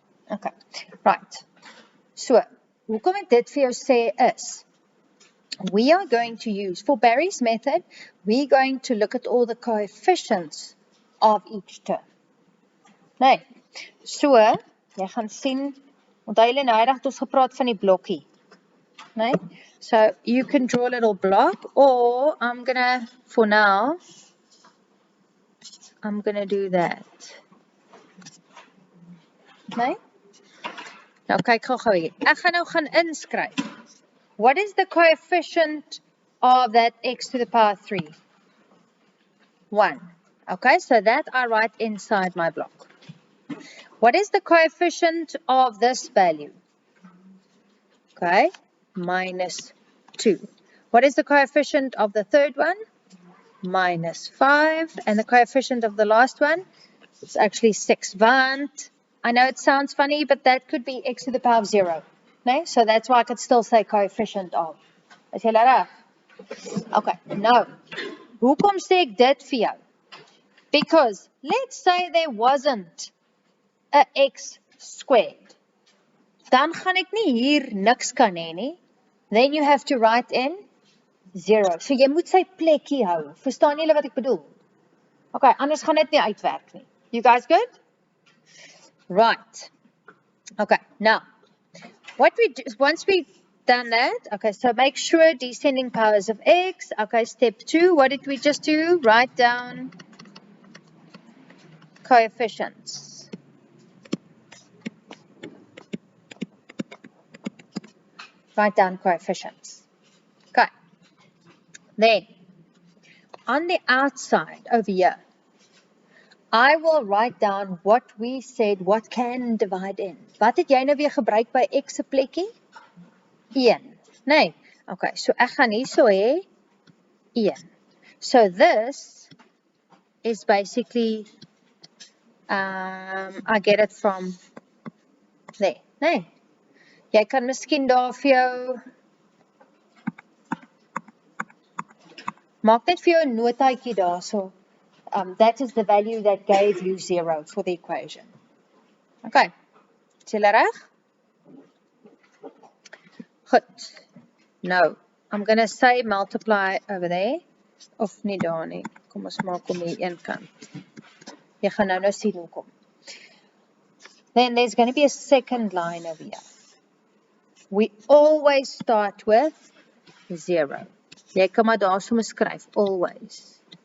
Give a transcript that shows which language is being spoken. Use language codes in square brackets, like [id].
[en] Okay, right. So, [af] hoekom ek dit vir jou sê is, [en] we are going to use, for Barry's method, we're going to look at all the coefficients of each term. [af] Nee, so, jy gaan sien, onthou julle nou het ons gepraat van die blokkie. Nee? [en] So, you can draw a little block, or I'm gonna, for now, I'm gonna do that. [af] Nee? Nou kyk gou hier. Ek gaan nou gaan inskryf. [en] What is the coefficient of that x to the power 3? 1. Okay, so that I write inside my block. What is the coefficient of this value? Okay, minus 2. What is the coefficient of the third one? Minus 5. And the coefficient of the last one? It's actually 6. Want, I know it sounds funny, but that could be x to the power of 0. Nee? So that's why I could still say coefficient of. [af] Is jy reg? [en] Okay, [af] nou, hoekom sê ek dit vir jou? [en] Because let's say there wasn't a x squared. [af] Dan gaan ek nie hier niks kan hê nie. [en] Then you have to write in 0. [af] So jy moet sy plekkie hou. Verstaan julle wat ek bedoel? Okay, anders gaan dit nie uitwerk nie. [en] You guys good? [af] Right. [en] Okay, now, what we do, once we've done that, okay, so make sure descending powers of x. Okay, step 2, what did we just do? Write down coefficients. Write down coefficients. Okay. Then, on the outside over here, I will write down what we said, what can divide in. [af] Wat het jy nou weer gebruik by x se plekkie? 1. Nee. Okay, so ek gaan hier so hê 1. [en] So this is basically, I get it from there. [af] Nee. Jy kan miskien daar vir jou, maak net vir jou 'n notaatjie daar so. [en] That is the value that gave you 0 for the equation. Okay, [af] is julle reg? Goed. Nou, [en] I'm going to say multiply over there. [af] Of nie daar nie. Kom ons maak hom hier een kant. Jy gaan nou sien hoekom. [en] Then there's going to be a second line over here. We always start with 0. [af] Jy kan maar daar sommer skryf, [en] always.